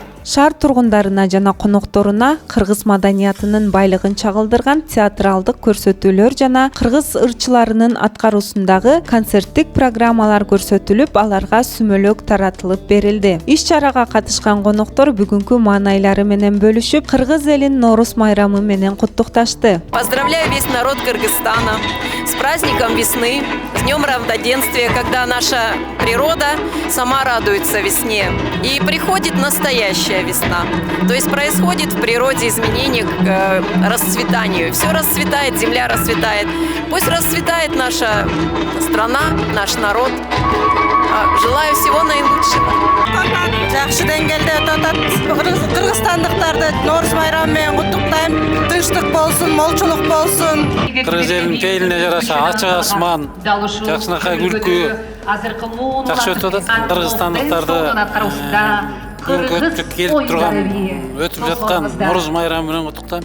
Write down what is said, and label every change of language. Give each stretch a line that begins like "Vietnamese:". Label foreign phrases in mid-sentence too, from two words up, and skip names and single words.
Kyrgyz: Шаар тургундарына жана конокторуна кыргыз маданиятынын байлыгын чагылдырган театралдык көрсөтүүлөр жана кыргыз ырчыларынын аткаруусундагы концерттик программалар көрсөтүлүп, аларга сүмөлөк таратылып берилди. Иш-чарага катышкан коноктор бүгүнкү маанайлары менен бөлүшүп, кыргыз элин Норус майрамы менен куттукташты.
Russian: Поздравляю весь народ Кыргызстана с праздником весны, с Днем равноденствия, когда наша природа сама радуется весне. И приходит настоящая весна. То есть происходит в природе изменение к расцветанию. Все расцветает, земля расцветает. Пусть расцветает наша страна, наш народ. Желаю всего наилучшего.
Kyrgyz: Жакшы деңгээлде өтөт атат. Кыргызстандыктарды Норус майрамы менен куттуктайм. Тынчтык болсун, молчулук болсун. Кыргыз элинин пейилине жараша ачык асман, жакшынакай күлкү, жакшы өтүп атат. Кыргызстандыктарды көптүк келип турган, өтүп жаткан Норус майрамы менен куттуктайм.